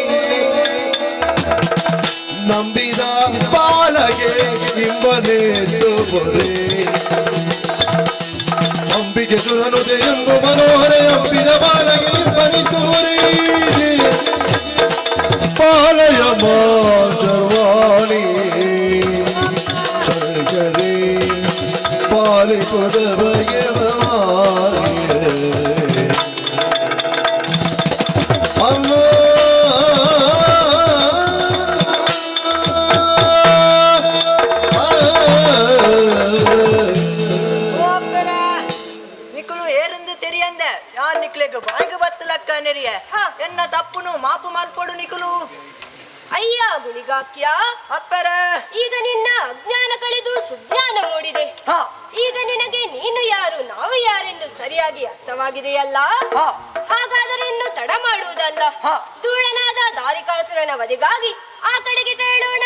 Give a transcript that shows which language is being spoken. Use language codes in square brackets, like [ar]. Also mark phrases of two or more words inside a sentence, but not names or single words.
[kn] ನಂಬಿದ ಬಾಲಗೆ ಇಂಬನೆ ಬರೆ ಅಂಬಿಕೆ ಸುರನುದೆ ಎಂದು ಮನೋಹರ ಅಂಬಿದ ಬಾಲಗೆ ಬನಿತೋರೆ ಪಾಲಯ ಮಾಚರ್ವಾಣಿ ಚರಚರಿ ಪಾಲಿಪದ ಅಮ್ಮ [tcy] ನಿಕುಲು ಏರೆಂದು ತೆರಿಯಂದೆ ಯಾರ್ ನಿಕ್ಲೆಗ್ ಬಾಯಿಗೆ ಬತ್ತಲಕ್ಕ ನೆರಿಯ ಎನ್ನ ತಪ್ಪುನು ಮಾಪು ಮಾಲ್ಪಡು ನಿಕುಲು. ಅಯ್ಯ ಗುಳಿಗಾಕ್ಯ, ಅಪ್ಪರ [kn] ಈಗ ನಿನ್ನ ಅಜ್ಞಾನ ಕಳೆದು ಸುಜ್ಞಾನ ಮೂಡಿದೆ. ಹ ಈಗ ನಿನಗೆ ನೀನು ಯಾರು ನಾವು ಯಾರೆಂದು ಸರಿಯಾಗಿ ಅರ್ಥವಾಗಿದೆಯಲ್ಲ. ಹ ಹಾಗಾದರೆ ಇನ್ನು ತಡ ಮಾಡುವುದಲ್ಲ. ಹ. ಧೂಳನಾದ ದಾರಿಕಾಸುರನ ವಧೆಗಾಗಿ ಆ ಕಡೆಗೆ ತೆರಳೋಣ.